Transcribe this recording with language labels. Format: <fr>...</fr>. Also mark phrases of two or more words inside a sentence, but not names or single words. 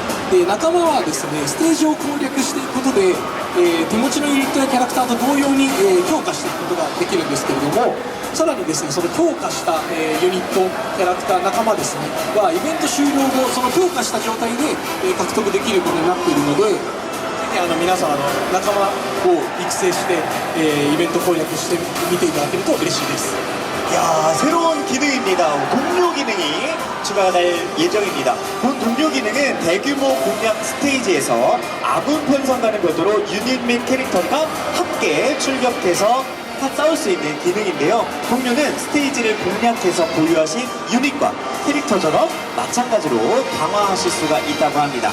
<ja>で、仲間はですね、ステージを攻略していくことで、手持ちのユニットやキャラクターと同様に、強化していくことができるんですけれども、さらにですね、その強化した、ユニット、キャラクター、仲間ですねはイベント終了後、その強化した状態で、獲得できることになっているので、ぜひ皆さん仲間を育成して、イベント攻略してみていただけると嬉しいです。</ja> <ko>야, 새로운 기능입니다. 동료 기능이 추가될 예정입니다. 본 동료 기능은 대규모 공략 스테이지에서 아군 편성과는 별도로 유닛 및 캐릭터가 함께 출격해서 싸울 수 있는 기능인데요. 동료는 스테이지를 공략해서 보유하신 유닛과 캐릭터처럼 마찬가지로 강화하실 수가 있다고 합니다.</ko>